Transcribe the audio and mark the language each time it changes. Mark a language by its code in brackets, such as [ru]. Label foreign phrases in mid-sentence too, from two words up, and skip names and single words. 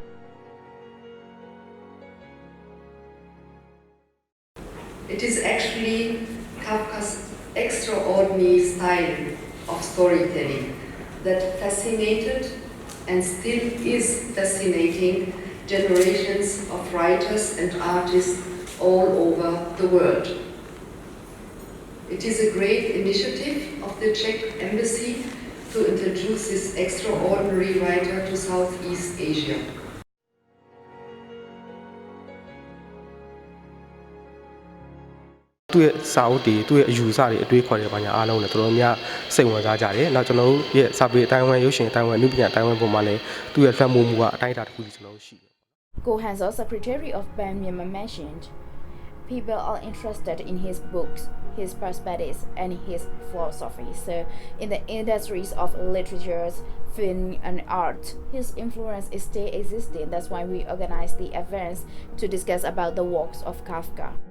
[en] It is actually Kafka's extraordinary style of storytelling that fascinated and still is fascinating generations of writers and artists all over the world. It is a great initiative of the Czech Embassy to introduce this extraordinary writer to Southeast Asia. [my] သူ့ရဲ့စာအုပ်တွေသူ့ရဲ့အယူအဆတွေအတွေးခေါ်တွေဘာညာအားလုံးလည်းတော်တော်များစိတ်ဝင်စားကြတယ်။နောက်ကျွန်တော်တို့ရဲ့စာပေအတိုင်းအဝန်ရုပ်ရှင်အတိုင်းအဝန်အနုပညာအတိုင်းအဝန်ပုံမှာလည်းသူ့ရဲ့လွှမ်းမိုးမှုကအတိုင်းအတာတစ်ခုကြီးကျွန်တော်တို့ရှိတယ်။ [en] Go Hanso, Secretary of PAN Myanmar, mentioned, people are interested in his books, his perspectives, and his philosophy. So, in the industries of literature, film, and art, his influence is still existing. That's why we organize the events to discuss about the works of Kafka.